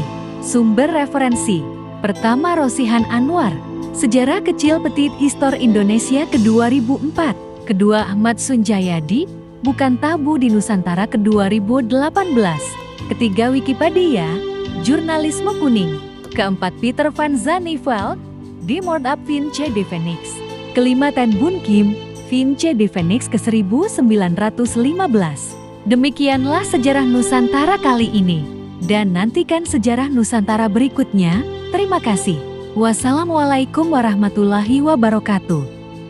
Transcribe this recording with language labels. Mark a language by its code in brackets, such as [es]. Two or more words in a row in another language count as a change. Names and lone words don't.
[id] Sumber referensi pertama Rosihan Anwar, Sejarah Kecil Petit Histoire Indonesia ke-2004. Kedua Ahmad Sunjayadi, Bukan Tabu di Nusantara ke-2018. Ketiga Wikipedia, Jurnalisme Kuning. Keempat Peter van Zaneveld, Die Moord op Vinje de Phoenix. Kelima Tan Bun Kim, Vinje de Phoenix ke-1915. Demikianlah sejarah Nusantara kali ini. Dan nantikan sejarah Nusantara berikutnya. Terima kasih. Wassalamualaikum warahmatullahi wabarakatuh.